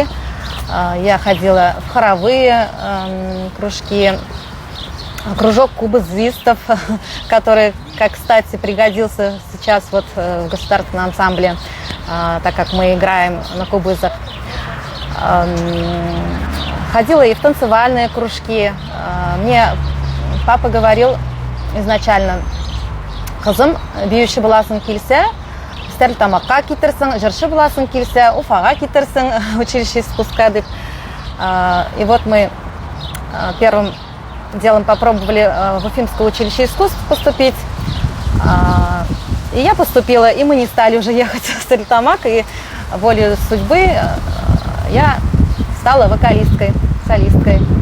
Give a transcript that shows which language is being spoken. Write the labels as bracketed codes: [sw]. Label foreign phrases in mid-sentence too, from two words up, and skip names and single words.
[ru] Я ходила в хоровые кружки, кружок кубозвистов, который, как кстати, пригодился сейчас вот в государственном ансамбле, так как мы играем на кубызах. Ходила и в танцевальные кружки. Мне папа говорил изначально: [tt] «Кызым, биючи буласың килсә, өстәл тамакка китерсең, җырчы буласың килсә, Уфага китерсең, [ru] училище искусства». И вот мы первым делом попробовали в Уфимское училище искусств поступить. И я поступила, и мы не стали уже ехать в Стерлитамак, и волей судьбы я стала вокалисткой, солисткой.